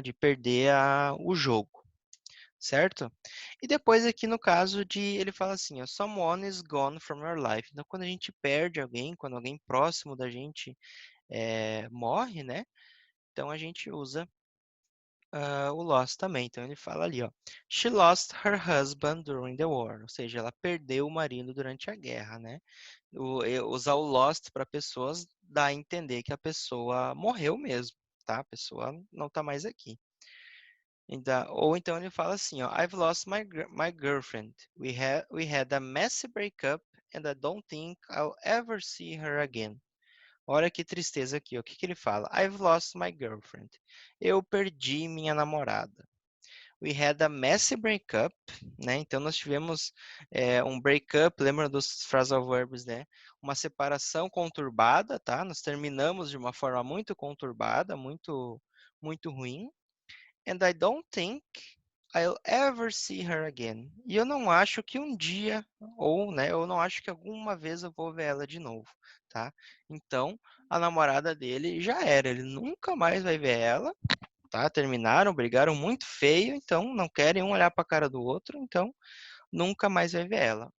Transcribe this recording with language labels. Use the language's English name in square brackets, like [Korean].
[Portuguese] De perder o jogo, certo? E depois aqui no caso de, ele fala assim, ó, [English] someone is gone from your life. [Portuguese] Então, quando a gente perde alguém, quando alguém próximo da gente morre, né? Então, a gente usa o lost também. Então, ele fala ali, ó, [English] She lost her husband during the war. [Portuguese] Ou seja, ela perdeu o marido durante a guerra, né? Usar o lost para pessoas dá a entender que a pessoa morreu mesmo, tá? A pessoa não está mais aqui. Ou então ele fala assim, ó, [English] I've lost my girlfriend. We had a messy breakup and I don't think I'll ever see her again. [Portuguese] Olha que tristeza aqui, ó. O que que ele fala? [English] I've lost my girlfriend. [Portuguese] Eu perdi minha namorada. [English] We had a messy breakup, né? [Portuguese] Então nós tivemos um breakup, lembra dos phrasal verbs, né? Uma separação conturbada, tá? Nós terminamos de uma forma muito conturbada, muito ruim. [English] And I don't think I'll ever see her again. [Portuguese] E eu não acho que um dia, ou, né, eu não acho que alguma vez eu vou ver ela de novo, tá? Então, a namorada dele já era, ele nunca mais vai ver ela, tá? Terminaram, brigaram muito feio, então não querem um olhar para a cara do outro, então nunca mais vai ver ela.